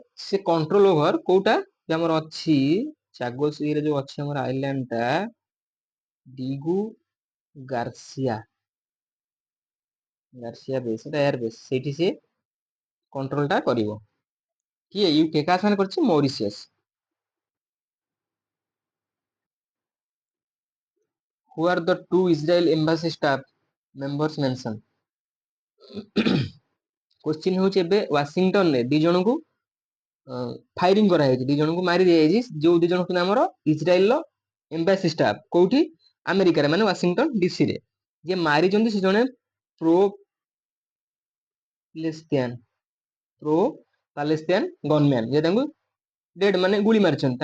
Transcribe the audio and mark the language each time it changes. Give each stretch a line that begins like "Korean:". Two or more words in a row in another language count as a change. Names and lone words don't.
Odia: ସେ
English: control over
Odia: କୋଉଟା ଯେ ଆମର ଅଛି ଚାଗୋସ ଇଏରେ ଯୋଉ ଅଛି ଆମର ଆଇଲ୍ୟାଣ୍ଡ ଟା ଡିଗୁ ଗାର୍ସିଆ। ଗାର୍ସିଆ ବେସ୍, ସେଟା
English: air base,
Odia: ସେଇଠି ସେ କଣ୍ଟ୍ରୋଲ ଟା କରିବ। କିଏ? ୟୁକେ। କାହା ସାଙ୍ଗରେ କରିଛି? ମରିସିୟସ୍।
English: Who are the two Israel embassy staff members mentioned?
Odia: क्वेश्चन ହେଉଛି ଏବେ ୱାଶିଂଟନ ରେ ଦି ଜଣଙ୍କୁ ଫାଇରିଂ କରାଯାଇଛି, ଦି ଜଣଙ୍କୁ ମାରି ଦିଆଯାଇଛି। ଯୋଉ ଦି ଜଣ ଆମର ଇସ୍ରାଏଲ ର
English: embassy staff
Odia: କୋଉଠି? ଆମେରିକାରେ, ମାନେ ୱାଶିଂଟନ ଡିସି ରେ। ଯିଏ ମାରିଛନ୍ତି ସେ ଜଣେ
English: pro Palestinian gunman,
Odia: ଯେ ତାଙ୍କୁ ଡେଡ୍ ମାନେ ଗୁଳି ମାରିଛନ୍ତି।